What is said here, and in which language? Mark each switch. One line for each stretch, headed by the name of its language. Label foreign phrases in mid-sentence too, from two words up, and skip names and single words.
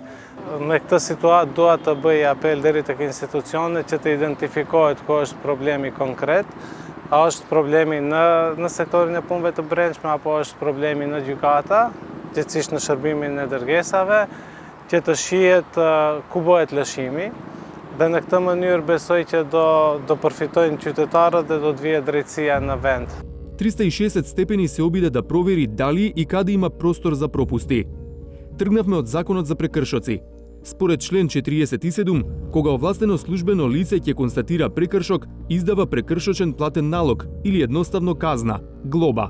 Albanian: Me këtë situatë dua të bëj apel deri tek institucionet që të identifikohet ku është problemi konkret, a është problemi në sektorin e punëve të brendshme apo është problemi në gjykata, gjithësisht në shërbimin e dërgesave, që të shihet ku bëhet lëshimi, dhe në këtë mënyrë besoj që do përfitojnë qytetarët dhe do të vijë drejtësia në vend.
Macedonian: 360 степени се обиде да провери дали и каде има простор за пропусти. Тргнавме од Законот за прекршоци. Според член 47, кога овластено службено лице ќе констатира прекршок, издава прекршочен платен налог или едноставно казна, глоба.